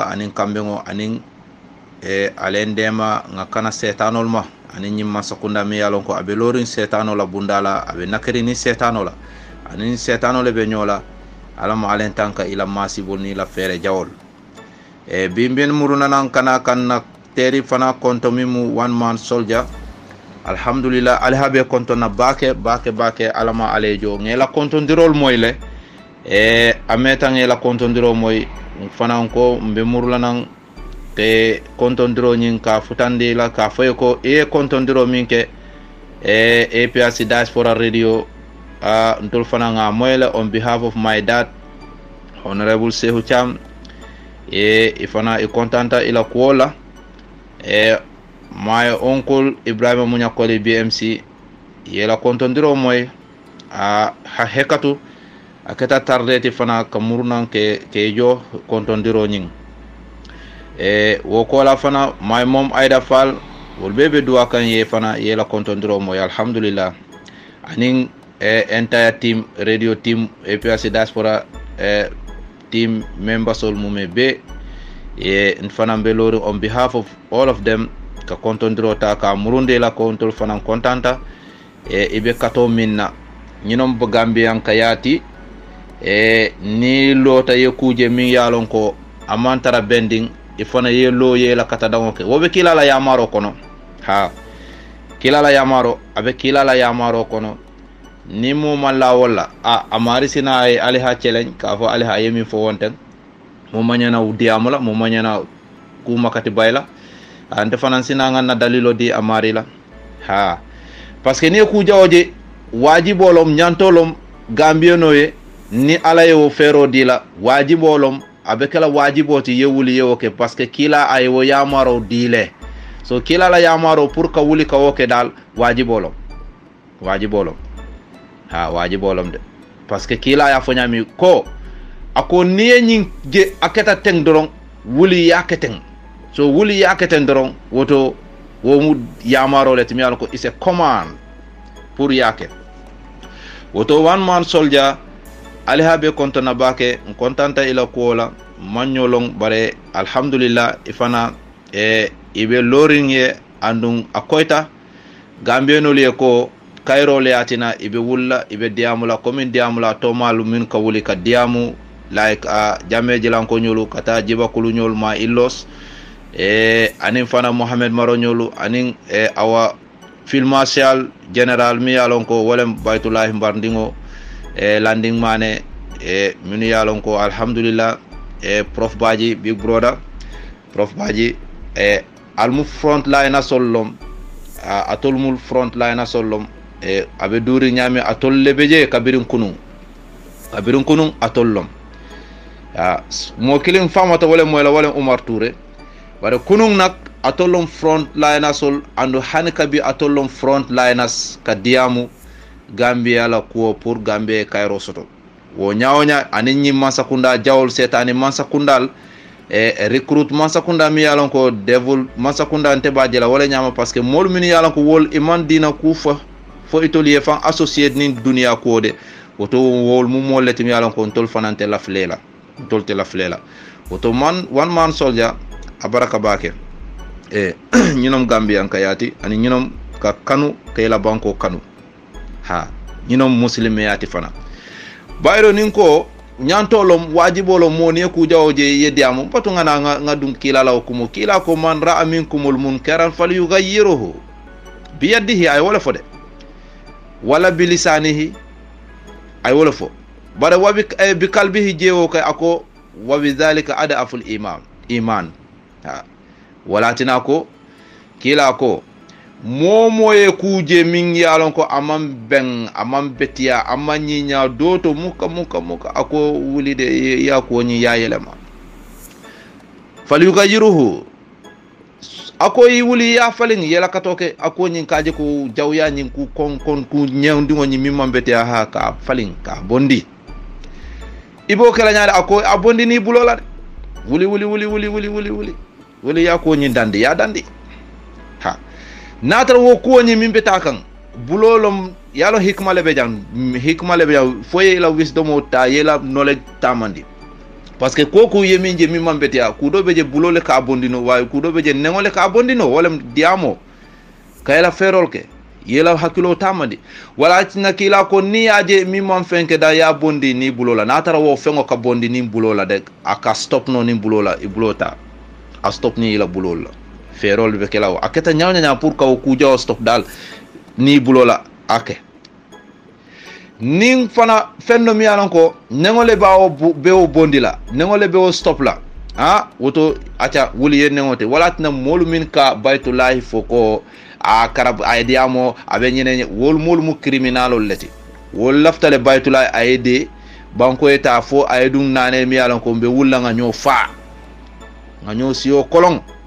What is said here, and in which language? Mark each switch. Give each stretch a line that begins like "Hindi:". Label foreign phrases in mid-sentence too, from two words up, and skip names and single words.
Mandingo: anin kambengo anin alen dema ngakana setanol ma anin nyimma sakunda mi yalon ko abe lorin setanola bundala abe nakari ni setanola anin setanole be nyola alama alen tanka ila masibul ni la fere jawol bimben muruna nan kana kanna teri fana konto mimu
English: one man soldier
Mandingo: alhamdulillah alhabe konto na bake alama alejo ngela konto ndirol moyle ameta ngela konto ndiro moy fana ko mbe murula nan te konto ndiro nyin ka futande la ka foy ko konto ndiro minke APRC Diaspora Radio ntol fana nga moyle
English: on behalf of my dad
Mandingo: Honorable Sehu Cham ifana kontanta ila kuola
English: my uncle
Mandingo: Ibrahima Munyakoli BMC yela kontondiro moy ha hekatu aketa tardeti fana kamurnan ke jo kontondiro nyin wo kola fana
English: my mom
Mandingo: Aida Fall wol bebe duwa kan ye fana yela kontondiro moy alhamdulillah anin
English: entire team radio team
Mandingo: APRC Diaspora
English: team members all
Mandingo: mumebe fana mbelori
English: on behalf of all of them
Mandingo: ka kontondiro ta ka murunde la kontol fana kontanta ibe kato minna nyinom bo gambian kayati ni lota ye kuje min yalon ko amantara bending ifana ye lo ye la kata dangoke wobe kilala yamaro kono kilala yamaro abe kilala yamaro kono ni mo malla wala amari sina ay aliha challenge ka fo aliha yemi fo wonten mo manyana udiamula mo manyana ku makati bayla ante fanan sina nganna dalilo di amari la
French: parce que
Mandingo: ni ku jawje wajibolom nyantolom gambiyenoye ni alaye wo fero dila wajibolom abekala wajiboti yewuli yewoke
French: parce que
Mandingo: kila ay wo yamaro dile so kila la yamaro pour ka wuli ka woke dal wajibolom wajibolom de
French: parce que
Mandingo: kila ya fonyami ko ako niye nyin je aketa teng doron wuli yaketen so wuli yaketen doron woto wo mu yamaro le timi ko
English: is a command
Mandingo: pour yake woto
English: one man soldier
Mandingo: alihabe kontona bake kontanta ila kola manyolong bare alhamdulillah ifana ibe loringe andung akoita gambeno le ko kairo le atina ibe wulla ibe diamula komin diamula to malu min ka wuli ka diamu like jamme jilan ko nyolu kata jiba kulu nyol ma illos anin fana Mohamed Maro nyolu anin awa
English: field marshal general
Mandingo: mi yalon ko wolem baytullah mbardingo landing mane minu yalon ko alhamdulillah prof baji
English: big brother
Mandingo: prof baji almu
English: front line
Mandingo: asollom atolmul
English: front line
Mandingo: asollom abe duri nyame atol lebeje kabirin kunun atollom mo kilin famata wala moyla wala Umar Touré bare kunun nak atollom
English: front liners
Mandingo: andu hanika bi atollom
English: front liners
Mandingo: ka diamu Gambia la ko pour Gambia Cairo soto wo nyaawnya aninni mansakunda jawol setani mansakundal recruit mansakunda mi yalon ko devil mansakunda ante bajela wala nyaama
French: parce que
Mandingo: mol min yalon ko wol iman dina kufa fo itolier fan associé nin dunia ko de woto wol mu moleti mi yalon ko tol fanante la flela tolte la flela woto man
English: one man soldier
Mandingo: abaraka bake ñinom Gambian kayati ani ñinom ka kanu kayla banko kanu ñinom muslime yati fana bayro nin ko ñantolom wajibolom mo ne ku jawje yediamo patu ngana ngadum kila law kumo kila ko
Arabic: من رأى منكم منكرا فليغيره بيده
Mandingo: ay wala fode wala bilisanihi ay wala fo bare wabi
Arabic: بقلبه
Mandingo: jewo kay ako
Arabic: وبذلك أضعف الإيمان
Mandingo: wala tinako kila ko momoye kuje min yalon ko amam betiya amanyinya doto muka ako wulide ya ko nyi yayelema falyughayyiruhu ako yi wuli ya falin yela katoke ako nyin kaje ko jawya nyin ku kon ku nyewndi ngoni mimma bete ha ka falin ka bondi ibo kala nyaade ako abondi ni bulola wuli ya ko nyin dandi ya dandi ha natra wo ko nyin min beta kan bulolom yalo hikma lebe jang foye la wisdom ta yela knowledge tamandi
French: parce que
Mandingo: koku yemi je mi mambetia kudo beje bulole ka bondino way kudo beje nengole ka bondino wala diamo kayla ferol ke yela hakilo tamandi wala tina kila ko ni aje mi mam fenke da ya bondi ni bulola natara wo fengo ka bondi ni bulola de aka stop no ni bulola i bulota a stop ni la bulola ferol be kala aketa nyawnya pour ka ku jaw stop dal ni bulola ake ning fana fenno mi yalan ko nengole bawo bewo bondila nengole bewo stop la ha woto acha wuli yen nengote wala tina molu min ka baytullahi foko a karab aydiamo abe nyene wol molu mu criminal leti wol laftale baytullahi ayde banko eta fo aydun nane mi yalan ko be wulla nga nyo fa nga nyo siyo kolong